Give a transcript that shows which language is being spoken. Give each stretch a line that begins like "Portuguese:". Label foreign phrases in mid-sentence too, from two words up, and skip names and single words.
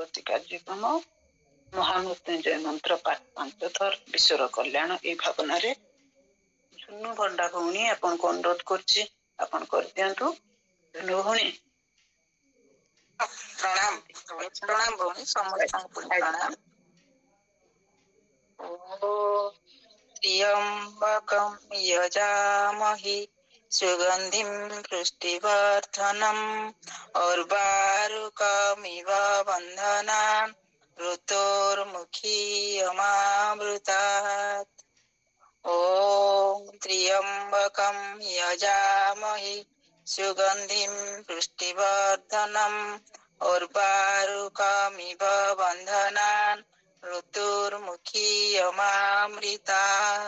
Odia: କାର୍ଯ୍ୟକ୍ରମ ମହାମୃତ୍ୟୁଞ୍ଜୟ ମନ୍ତ୍ର ପାଠ 5 ଥର ବିଶ୍ୱର କଲ୍ୟାଣ ଏଇ ଭାବନାରେ ଝୁନୁ ଭଣ୍ଡା ଭଉଣୀ ଆପଣଙ୍କୁ ଅନୁରୋଧ କରୁଛି ଆପଣ କରିଦିଅନ୍ତୁ। ଝୁନୁ ଭଉଣୀ ପ୍ରଣାମ ପ୍ରଣାମ ଭଉଣୀ ସମସ୍ତଙ୍କୁ ପ୍ରଣାମ।
Sanskrit: ଓ ତ୍र्यम्बकं यजामहे सुगन्धिं पुष्टिवर्धनम् उर्वारुकमिव बन्धनान् ऋतोर्मुखीयमामृतात्। ॐ त्र्यम्बकं यजामहे सुगन्धिं पुष्टिवर्धनम् उर्वारुकमिव बन्धनान् ऋतुर्मुखीयमामृतात्।